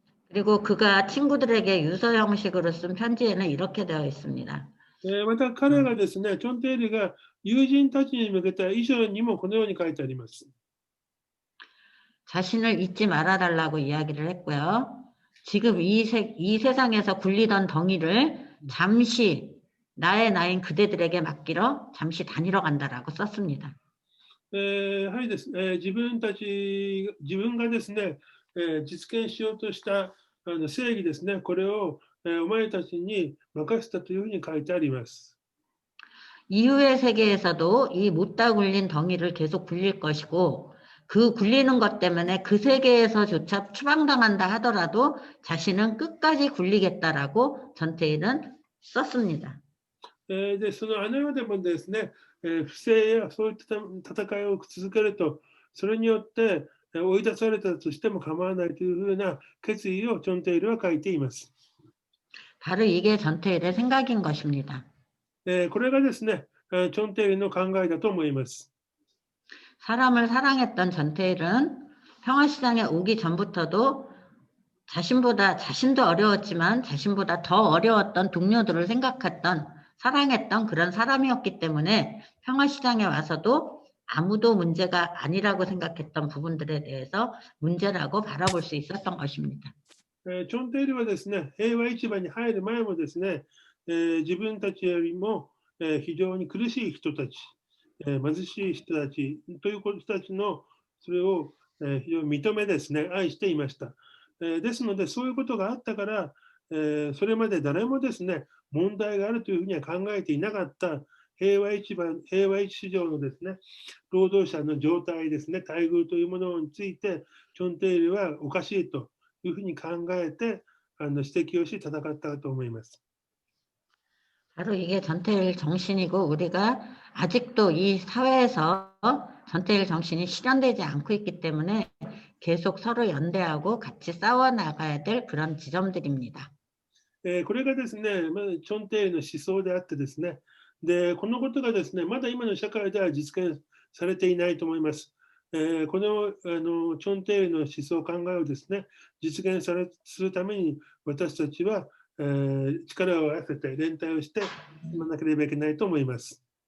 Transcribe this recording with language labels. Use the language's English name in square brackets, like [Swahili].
[Korean] 그리고 그가 친구들에게 유서 형식으로 쓴 편지에는 이렇게 되어 있습니다. [Japanese] また彼がですね、チョンテイルが友人たちに向けた遺書にもこのように書いてあります。 [Korean] 자신을 잊지 말아달라고 이야기를 했고요. 지금 이 세상에서 굴리던 덩이를 잠시 나의 나인 그대들에게 맡기러 잠시 다니러 간다라고 썼습니다. [Japanese] はいですね、自分がですね、実現しようとした正義ですね、これをお前たちに任せたというふうに書いてあります。 [Korean] 이후의 세계에서도 이 못다 굴린 덩이를 계속 굴릴 것이고 그 굴리는 것 때문에 그 세계에서조차 추방당한다 하더라도 자신은 끝까지 굴리겠다라고 전태일은 썼습니다. [Japanese] で、そのあの世でもですね、不正やそういった戦いを続けると、それによって追い出されたとしても構わないというふうな決意をチョンテイルは書いています。 [Korean] 바로 이게 전태일의 생각인 것입니다. [Japanese] これがですね、チョンテイルの考えだと思います。 [Korean] 사람을 사랑했던 전태일은 평화시장에 오기 전부터도 자신도 어려웠지만 자신보다 더 어려웠던 동료들을 생각했던, 사랑했던 그런 사람이었기 때문에 평화시장에 와서도 아무도 문제가 아니라고 생각했던 부분들에 대해서 문제라고 바라볼 수 있었던 것입니다. [Japanese] チョンテイルはですね、平和市場に入る前もですね、自分たちよりも非常に苦しい人たち、貧しい人たちという人たちのそれを非常に認めですね、愛していました。ですので、そういうことがあったから、それまで誰もですね、問題があるというふうには考えていなかった平和市場のですね、労働者の状態ですね、待遇というものについて、チョンテイルはおかしいというふうに考えて、指摘をし戦ったと思います。 [Korean] 바로 이게 전태일 정신이고, 우리가 아직도 이 사회에서 전태일 정신이 실현되지 않고 있기 때문에 계속 서로 연대하고 같이 싸워나가야 될 그런 지점들입니다. [Japanese] これがですね、チョンテイルの思想であってですね、でこのことがですね、まだ今の社会では実現されていないと思います。このチョンテイルの思想考えをですね、実現するために私たちは力を合わせて連帯をして進まなければいけないと思います。